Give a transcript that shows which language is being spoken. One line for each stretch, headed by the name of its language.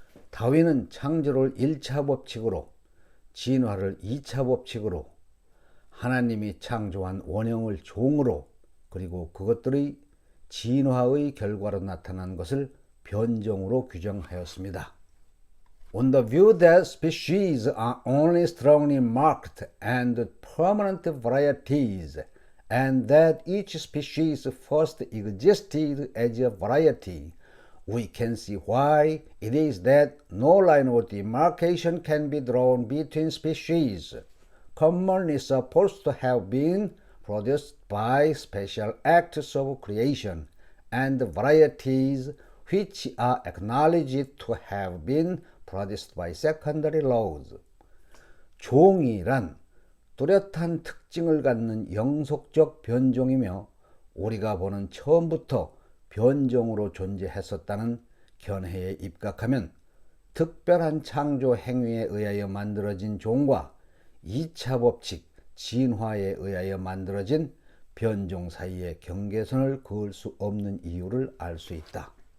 Korean: 다윈은 창조를 1차 법칙으로, 진화를 2차 법칙으로, 하나님이 창조한 원형을 종으로, 그리고 그것들의 진화의 결과로 나타난 것을 변종으로 규정하였습니다.
English: On the view that species are only strongly marked and permanent varieties, and that each species first existed as a variety, we can see why it is that no line of demarcation can be drawn between species, commonly supposed to have been produced by special acts of creation, and varieties which are acknowledged to have been produced by secondary laws.
Korean: 종이란 뚜렷한 특징을 갖는 영속적 변종이며 우리가 보는 처음부터 변종으로 존재했었다는 견해에 입각하면 특별한 창조 행위에 의하여 만들어진 종과 2차 법칙 진화에 의하여 만들어진 변종 사이의 경계선을 그을 수 없는 이유를 알 수 있다.